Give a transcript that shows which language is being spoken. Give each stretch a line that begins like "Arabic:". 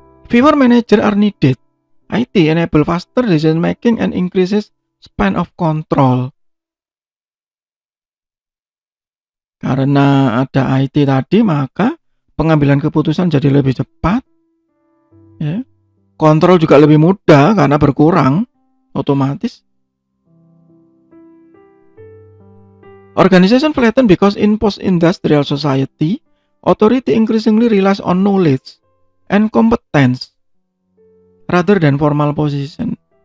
English: Fewer manager are needed. IT enable faster decision making and increases span of control.
Indonesian: Karena ada IT tadi, maka pengambilan keputusan jadi lebih cepat. Ya. Kontrol juga lebih mudah karena berkurang otomatis.
English: Organization flatten because in post-industrial society, authority increasingly relies on knowledge and competence rather than formal position.